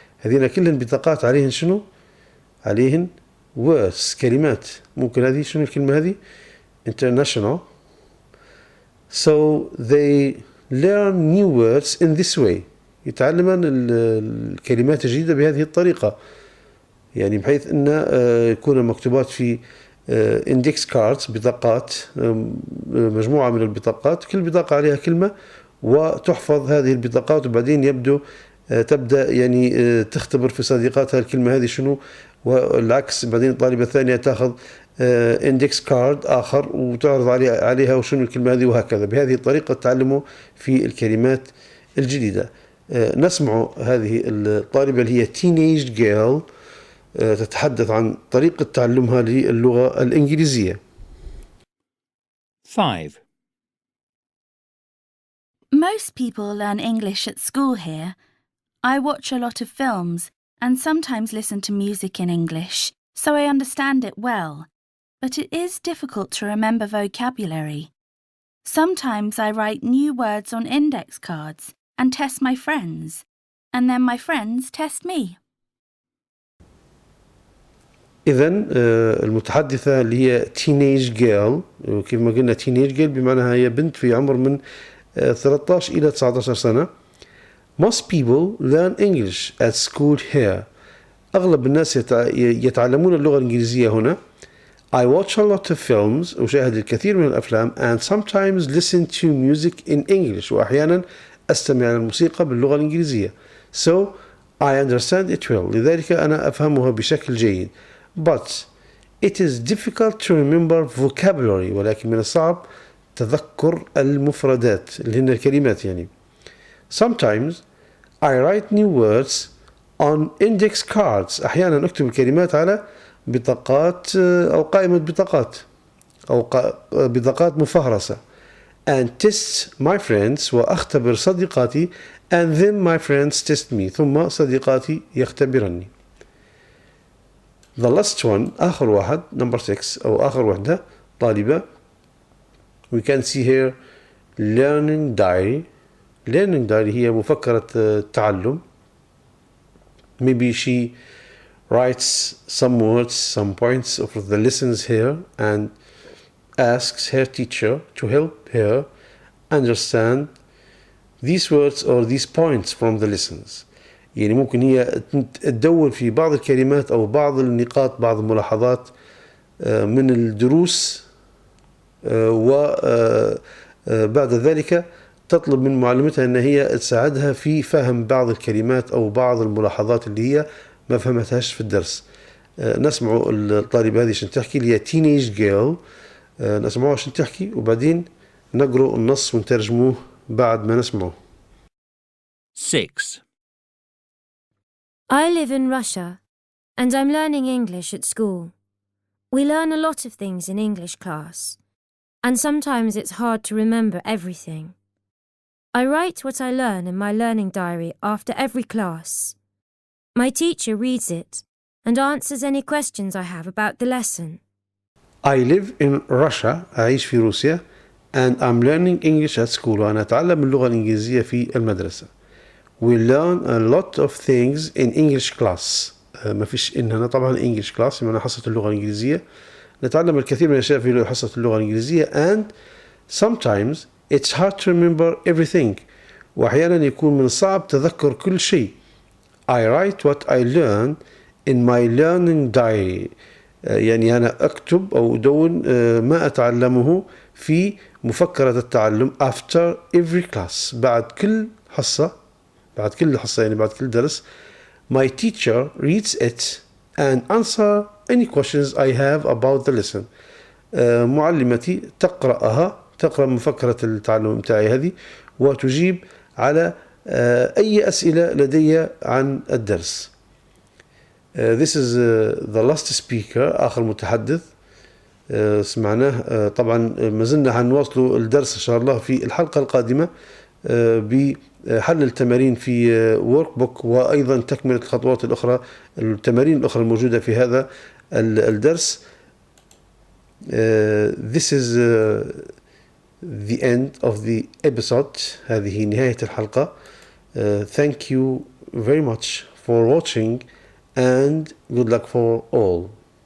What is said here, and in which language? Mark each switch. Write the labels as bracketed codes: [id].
[ar] هذينا كلهن بطاقات عليهن شنو؟ عليهن words كلمات. ممكن هذه شنو الكلمة هذه؟ international. [en] So they learn new words in this way. [ar] يتعلمن الكلمات الجديدة بهذه الطريقة، يعني بحيث أن يكون مكتوبات في index cards بطاقات، مجموعة من البطاقات، كل بطاقة عليها كلمة وتحفظ هذه البطاقات، وبعدين تبدأ يعني تختبر في صديقاتها الكلمة هذه شنو، والعكس بعدين الطالبة الثانية تأخذ index card آخر وتعرض عليها وشنو الكلمة هذه، وهكذا. بهذه الطريقة تعلموا في الكلمات الجديدة. نسمع هذه الطالبة اللي هي teenage girl تتحدث عن طريقة تعلمها للغة الإنجليزية. 5. [en] Most people learn English at school here. I watch a lot of films and sometimes listen to music in English, so I understand it well. But it is difficult to remember vocabulary. Sometimes I write new words on index cards and test my friends, and then my friends test me. [ar] إذن المتحدثة اللي هي teenage girl، وكيف ما قلنا teenage girl بمعنى هي بنت في عمر من 13 إلى 19 سنة. [en] Most people learn English at school here. [ar] أغلب الناس يتعلمون اللغة الإنجليزية هنا. [en] I watch a lot of films. [ar] أشاهد الكثير من الأفلام [en] and sometimes listen to music in English. [ar] وأحيانا أستمع للموسيقى باللغة الإنجليزية. [en] So I understand it well. [ar] لذلك أنا أفهمها بشكل جيد. [en] But it is difficult to remember vocabulary. [ar] ولكن من الصعب تذكر المفردات اللي هن الكلمات يعني. [en] Sometimes I write new words on index cards. [ar] أحيانا أكتب الكلمات على بطاقات أو قائمة بطاقات أو بطاقات مفهرسة. [en] And test my friends. [ar] وأختبر صديقاتي. [en] And then my friends test me. [ar] ثم صديقاتي يختبرني. [en] The last one [ar] آخر واحد [en] number 6 [ar] أو آخر وحدة طالبة. [en] We can see here learning diary. [ar] learning diary هي مفكرة تعلم. [en] Maybe she writes some words, some points of the lessons here and asks her teacher to help her understand these words or these points from the lessons. [ar] يعني ممكن هي تدور في بعض الكلمات أو بعض النقاط، بعض الملاحظات من الدروس، وبعد ذلك تطلب من معلمتها أن هي تساعدها في فهم بعض الكلمات أو بعض الملاحظات اللي هي ما فهمتهاش في الدرس. نسمع الطالبة هذه عشان تحكي اللي هي teenage girl. نسمعها عشان تحكي وبعدين نقرأ النص ونترجموه بعد ما نسمعه. 6. [en] I live in Russia and I'm learning English at school. We learn a lot of things in English class, and sometimes it's hard to remember everything. I write what I learn in my learning diary after every class. My teacher reads it and answers any questions I have about the lesson. I live in Russia. [ar] أعيش في روسيا. [en] And I'm learning English at school. [ar] وأنا أتعلم اللغة الإنجليزية في المدرسة. [en] We learn a lot of things in English class. [ar] ما فيش إن هنا طبعا English class يعني حصة اللغة الإنجليزية. نتعلم الكثير من الأشياء في حصة اللغة الإنجليزية. [en] And sometimes it's hard to remember everything. [ar] وأحيانا يكون من الصعب تذكر كل شيء. [en] I write what I learn in my learning diary. [ar] يعني أنا أكتب أو أدون ما أتعلمه في مفكرة التعلم [en] after every class. [ar] بعد كل حصة يعني بعد كل درس. [en] My teacher reads it and answer any questions I have about the lesson. [ar] معلمتي تقرأ مفكرة التعلم متاعي هذه وتجيب على أي أسئلة لدي عن الدرس. [en] This is the last speaker. [ar] آخر متحدث. سمعناه. طبعا ما زلنا هنواصلوا الدرس إن شاء الله في الحلقة القادمة بحل التمارين في ورك بوك، وأيضا تكملة الخطوات الأخرى، التمارين الأخرى الموجودة في هذا الدرس. [en] This is the end of the episode. [ar] هذه نهاية الحلقة. [en] Thank you very much for watching and good luck for all.